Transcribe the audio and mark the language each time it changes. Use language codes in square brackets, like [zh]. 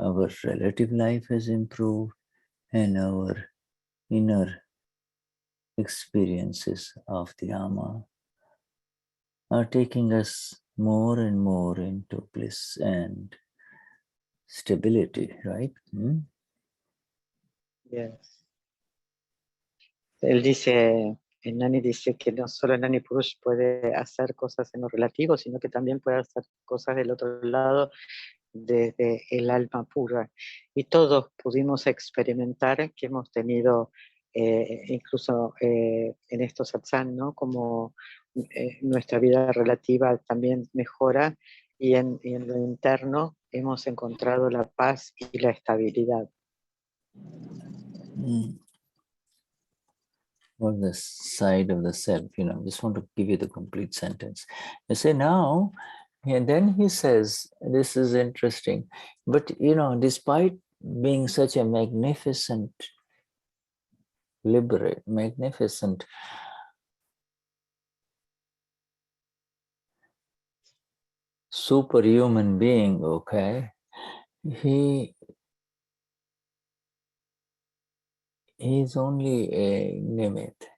[en] Our relative life has improved and our inner experiences of the Ama are taking us more and more into bliss and stability, right? Yes. [es] Él dice, el Gnani dice que no solo el Gnani Purush puede hacer cosas en lo relativo, sino que también puede hacer cosas del otro lado desde el alma pura. Y todos pudimos experimentar que hemos tenido, incluso en estos satsang, ¿no? Como nuestra vida relativa también mejora y en lo interno hemos encontrado la paz y la estabilidad. [en] On the side of the self, just want to give you the complete sentence. You say now, and then he says, this is interesting, but despite being such a magnificent magnificent superhuman being, okay, he's only a nimit.